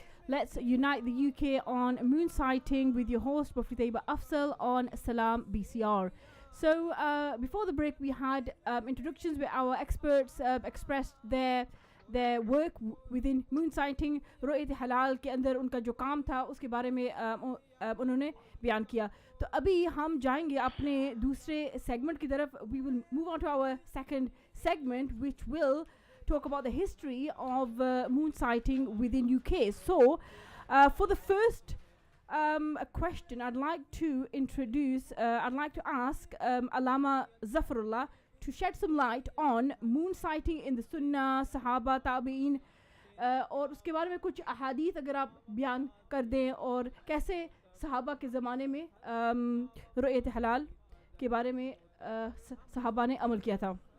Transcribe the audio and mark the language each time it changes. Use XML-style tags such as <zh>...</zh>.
<en>Let's unite the UK on moon sighting with your host Mufti Tayyibah Afzal on Salam BCR. So before the break, we had introductions where our experts expressed their work within moon sighting.</en> <hi>रुयत हलाल के अंदर उनका जो काम था उसके बारे में उन्होंने बयान किया. तो अभी हम जाएंगे अपने दूसरे सेगमेंट की तरफ.</hi> <en>We will move on to our second segment, which will talk about the history of moon sighting within UK. So for the first question, I'd like to ask Allama Zafarullah to shed some light on moon sighting in the Sunnah, Sahaba, Tabi'in,</en> <hi>और उसके बारे में कुछ अहादीथ अगर आप बयान कर दें, और कैसे सहाबा के ज़माने में रुयत हलाल के बारे में सहाबा ने अमल किया था.</hi>